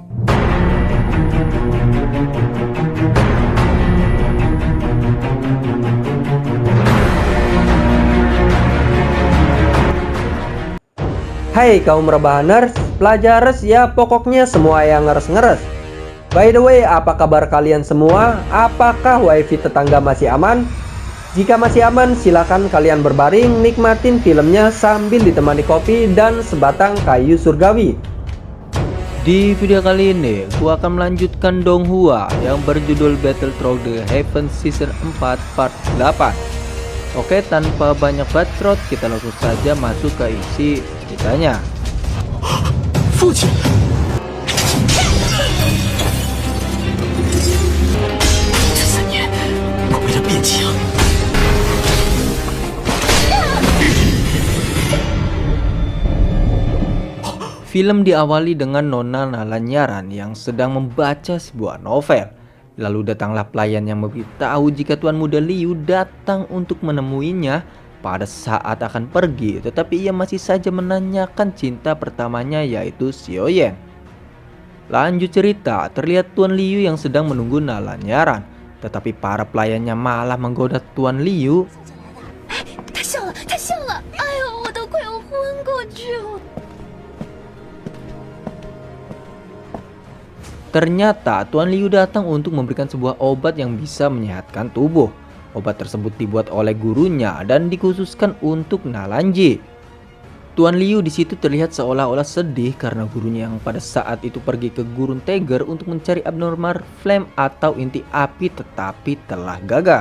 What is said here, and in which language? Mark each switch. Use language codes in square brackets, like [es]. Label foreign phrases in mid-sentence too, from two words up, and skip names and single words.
[id] Hai kaum rebahaners, pelajares ya pokoknya semua yang ngeres-ngeres. [en] By the way, [id] apa kabar kalian semua? Apakah wifi tetangga masih aman? Jika masih aman, silakan kalian berbaring nikmatin filmnya sambil ditemani kopi dan sebatang kayu surgawi. Di video kali ini, gua akan melanjutkan Donghua yang berjudul Battle Through the Heavens Season 4 Part 8. Oke, tanpa banyak bacot, kita langsung saja masuk ke isi ceritanya. [zh] 父亲，这3年我为了变强， [id] Film diawali dengan Nona Nalanyaran yang sedang membaca sebuah novel. Lalu datanglah pelayan yang memberitahu jika Tuan Muda Liu datang untuk menemuinya pada saat akan pergi, tetapi ia masih saja menanyakan cinta pertamanya, yaitu Xiaoyan. Lanjut cerita, terlihat Tuan Liu yang sedang menunggu Nalanyaran, tetapi para pelayannya malah menggoda Tuan Liu. [zh] 太像了，太像了！哎呦，我都快要昏过去了。 [id] Ternyata Tuan Liu datang untuk memberikan sebuah obat yang bisa menyehatkan tubuh. Obat tersebut dibuat oleh gurunya dan dikhususkan untuk Nalanji. Tuan Liu di situ terlihat seolah-olah sedih karena gurunya yang pada saat itu pergi ke Gurun Tiger untuk mencari [en] abnormal flame [id] atau inti api, tetapi telah gagal.